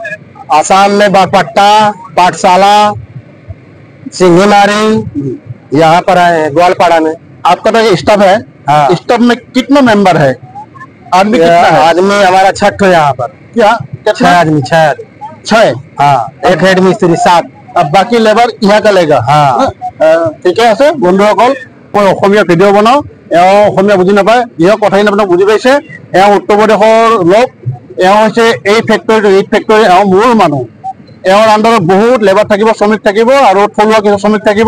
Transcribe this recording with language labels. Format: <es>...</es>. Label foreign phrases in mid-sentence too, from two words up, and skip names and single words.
<hi>आसाम में बागपट्टा, पाठशाला, सिंघीमारी, यहाँ पर आए हैं ग्वालपाड़ा में। आपका तो स्टाफ है, हाँ। स्टाफ में कितना मेंबर है? आदमी कितना है? आदमी हमारा 6 यहाँ पर, क्या 6 कितना? आदमी, 6 आदमी। 6। हाँ, एक हेड मिस्त्री 7। अब बाकी लेबार यहाँ का लेगा। हाँ।</hi> <as>ঠিকে আছে বন্ধুসকল, মই অসমীয়া ভিডিঅ' বনাওঁ, এওঁ অসমীয়া বুজি নাপায়, ইহঁৰ কথাখিনি আপোনাক বুজি পাইছে। এওঁ উত্তৰ প্ৰদেশৰ লোক, এওঁ হৈছে এই ফেক্টৰী এওঁ মূল মানুহ। এওঁৰ আণ্ডাৰত বহুত লেবাৰ থাকিব, শ্ৰমিক থাকিব আৰু থলুৱা কিছু শ্ৰমিক থাকিব।</as>